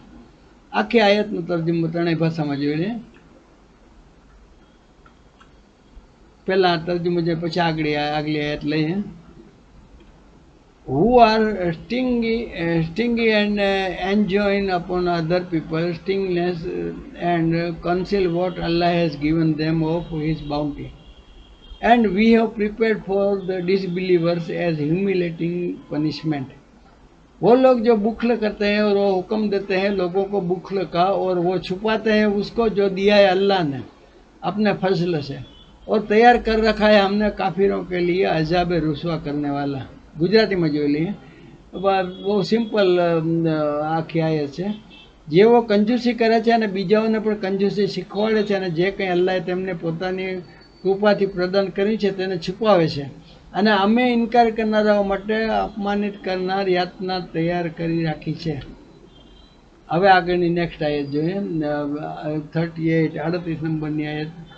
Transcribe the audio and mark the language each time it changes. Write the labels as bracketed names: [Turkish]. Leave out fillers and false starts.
[Gujarati] આખી આયતનો તર્જુમો ત્રણેય ભાષામાં જોઈ લે. પહેલા તર્જુમો જોઈએ પછી આગલી આયત લઈએ. [English] who are stingy and enjoying upon other people stinginess and conceal what Allah has given them of his bounty and we have prepared for the disbelievers as humiliating punishment. [Hindi] वो लोग जो बुखल करते हैं और वो हुक्म देते हैं लोगों को बुखल का और वो छुपाते हैं उसको जो दिया है अल्लाह ने अपने फजल से और तैयार कर रखा है हमने काफिरों के लिए अजाब रुसवा करने वाला. गुजराती में जो लिए वो सिंपल [Gujarati] આખી આયત છે. જેઓ કંજૂસી કરે છે અને બીજાઓને પણ કંજૂસી શીખવાડે છે અને જે કંઈ અલ્લાહે તેમને પોતાની કૃપાથી પ્રદાન કરી છે તેને છુપાવે છે અને અમે ઇનકાર કરનારાઓ માટે અપમાનિત કરનાર યાતના તૈયાર કરી રાખી છે. હવે આગળની નેક્સ્ટ આયત જોઈએ 38 નંબરની આયત.